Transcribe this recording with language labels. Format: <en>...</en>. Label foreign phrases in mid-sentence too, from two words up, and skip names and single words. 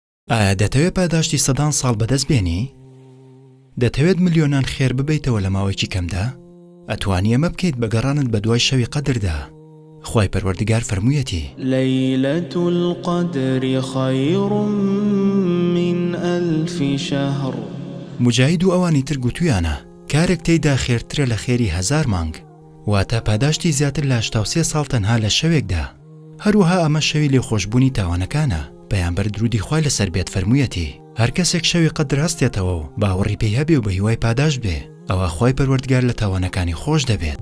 <ckb>ئایا دەتەوێت پاداشتی سەدان ساڵ بەدەست بێنی؟ دەتەوێت ملیۆنان خێر ببیتەوە لە ماوەیەکی کەمدا؟ ئەتوانی ئەمە بکەیت بە گەڕانت بە دوای شەوی قەدردا. خوای پەروەردگار فەرموویەتی</ckb> <ar>ليلة القدر خير من 1000 شهر.</ar> <ckb>مجاهید و ئەوانی تر گوتویانە کارێک تێیدا خێرترە لە خێری 1000 مانگ، واتە پاداشتی زیاتر لە 83 ساڵ تەنها لە شەوێکدا. هەروەها ئەمە شەوی لێخۆشبوونی تاوانەکانە. پەیامبەر درودی خوای لەسەر بێت فەرموویەتی هەر کەسێک شەوی قەدر هەستێتەوە و باوەڕی پێی هەبێ و بە هیوای پاداش بێ، ئەوە خوای پەروەردگار لە تاوانەکانی خۆش دەبێت.</ckb>